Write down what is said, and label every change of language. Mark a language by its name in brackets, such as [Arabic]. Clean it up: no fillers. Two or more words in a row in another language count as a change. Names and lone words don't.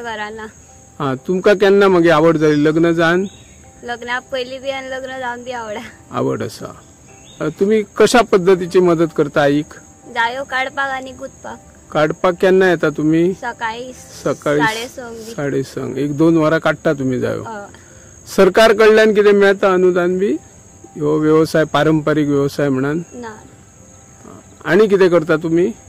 [Konkani] तुमका केन्ना मग आवड झाली लग्न जाण? लग्ना पहिली बी आणि लग्न जाऊन बी आवड असा. तुम्ही कशा पद्धतीची मदत करता आईक? जायो काढपाक आणि गुतपाक. काढपाक केन्ना येता तुम्ही? सकाळी 6:30 1-2 वरां काढता तुम्ही जायो. सरकार कडल्यान कितें मेळता अनुदान बी? ह्यो व्यवसाय पारंपरिक व्यवसाय म्हणून आणि किती करता तुम्ही?